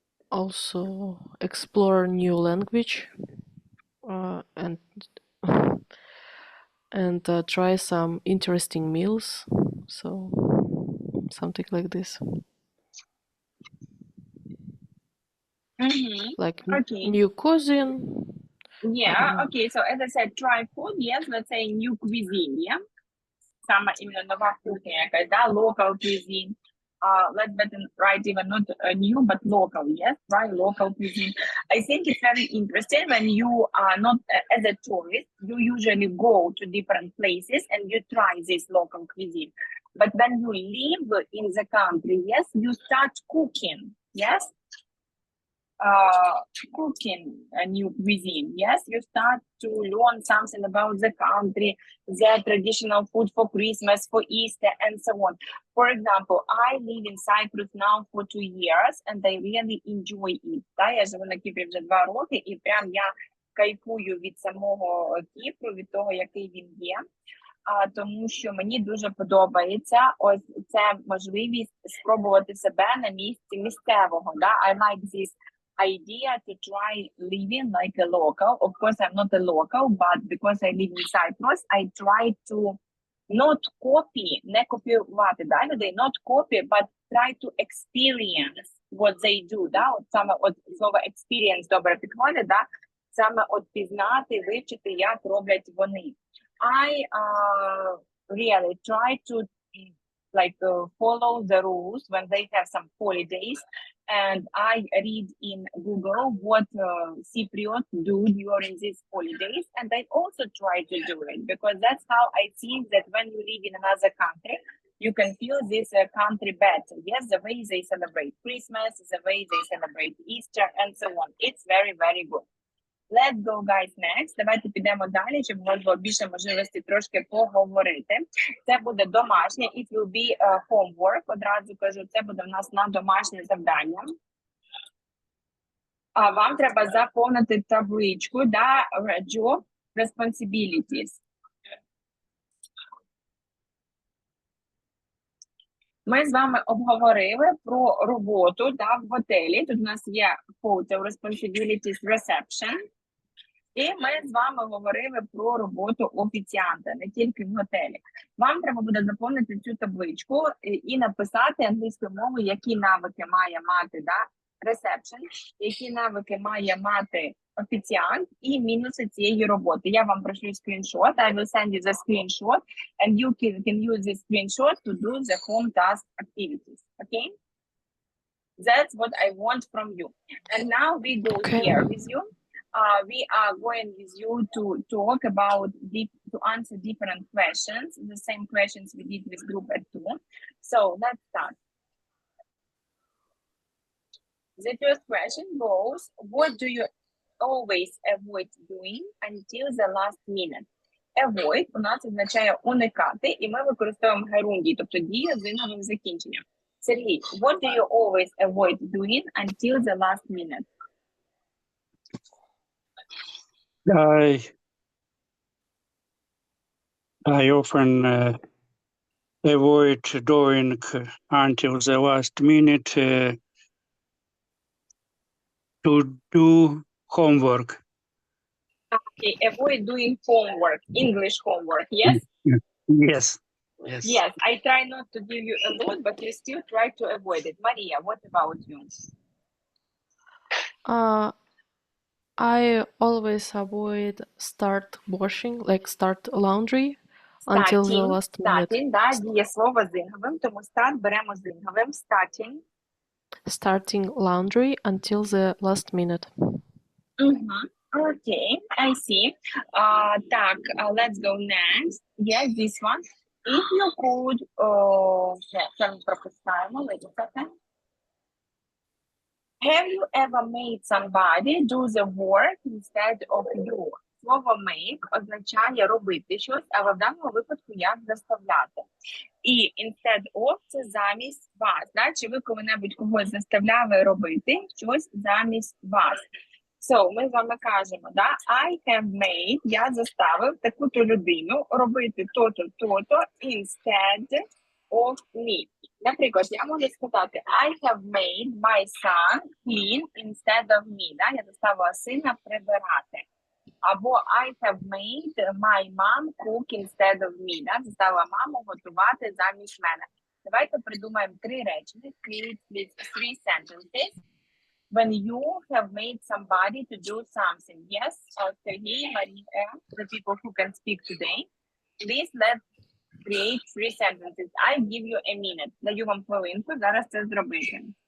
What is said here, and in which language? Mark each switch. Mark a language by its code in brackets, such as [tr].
[en] Also explore new language and try some interesting meals. So something like this. Like Okay. new cuisine. Yeah, okay, so as I said, try food, yes, let's say new cuisine, yeah? [uk] Саме іменно нова кухня якась, да, [en] local cuisine. Let's better write even not new, but local, yes, try local cuisine. I think it's very interesting when you are not as a tourist, you usually go to different places and you try this local cuisine. But when you live in the country, yes, you start cooking, yes? Cooking a new cuisine, yes, you start to learn something about the country, their traditional food for Christmas, for Easter, and so on. For example, I live in Cyprus now for 2 years and I really enjoy it. [uk] Да, я живу на Кіпрі вже 2 роки і прям я кайфую від самого Кіпру, від того, який він є. Тому що мені дуже подобається ось ця можливість спробувати себе на місці місцевого. Да? [en] I like this idea to try living like a local. Of course, I'm not a local, but because I live in Cyprus, I try to not copy, [uk] не копіювати, да, людей, [en] not copy, but try to experience what they do, [uk] да, от саме от слово [en] experience [uk] добре підходить, да, саме от пізнати, вивчити, як роблять вони. [en] I really try to follow the rules when they have some holidays, and I read in Google what Cypriots do during these holidays, and I also try to do it because that's how I think that when you live in another country, you can feel this country better. Yes, the way they celebrate Christmas, the way they celebrate Easter, and so on. It's very, very good. Let's go, guys, next. [uk] Давайте підемо далі, щоб у вас було більше можливості трошки поговорити. Це буде домашнє, [en] it will be homework. [uk] Одразу кажу, це буде в нас на домашнє завдання. Вам треба заповнити табличку, да, [en] job responsibilities. [uk] Ми з вами обговорили про роботу, да, в готелі. Тут у нас є [en] hotel responsibilities reception. [uk] І ми з вами говорили про роботу офіціанта, не тільки в готелі. Вам треба буде заповнити цю табличку і написати англійською мовою, які навики має мати, да, reception, які навики має мати офіціант і мінуси цієї роботи. Я вам пришлю скріншот, [en] I will send you the screenshot, and you can use this screenshot to do the home task activities, okay? That's what I want from you. And now we go here with you. We are going with you to talk about, to answer different questions, the same questions we did with group at 2. So let's start. The first question goes, what do you always avoid doing until the last minute? [uk] Avoid у нас означає уникати, і ми використовуємо герундій, тобто дію з інговим закінченням. [en] Сергій, what do you always avoid doing until the last minute? I often avoid doing until the last minute to do homework. Okay, avoid doing homework, English homework, yes? Yes. Yes, I try not to give you a lot, but you still try to avoid it. Maria, what about you? I always avoid start washing, like start laundry until the last minute. [uk] Starting, да, дієслово з інговим, тому старт беремо з інговим. [en] Starting. Starting laundry until the last minute. Okay, I see. [uk] Так, [en] let's go next. Yes, this one. If you could, [uk] це ми пропускаємо, [en] wait a second. Have you ever made somebody do the work instead of you? [uk] Слово make означає робити щось, але в даному випадку як заставляти. І [en] instead of [uk] – це замість вас. Да? Чи ви коли-небудь когось заставляли робити щось замість вас? So, ми з вами кажемо, да? [en] I have made, [uk] я заставив таку-то людину робити то-то, то-то [en] instead of me. [uk] Наприклад, я можу сказати, [en] I have made my son clean instead of me. [uk] Да? Я заставила сина прибирати. Або [en] I have made my mom cook instead of me. [uk] Да? Заставила маму готувати замість мене. Давайте придумаємо 3 речення. [en] Create three sentences. When you have made somebody to do something. Yes, Sergey, Maria, the people who can speak today. Please let's create 3 sentences. I give you a minute. [uk] Даю вам хвилинку, зараз це зробити.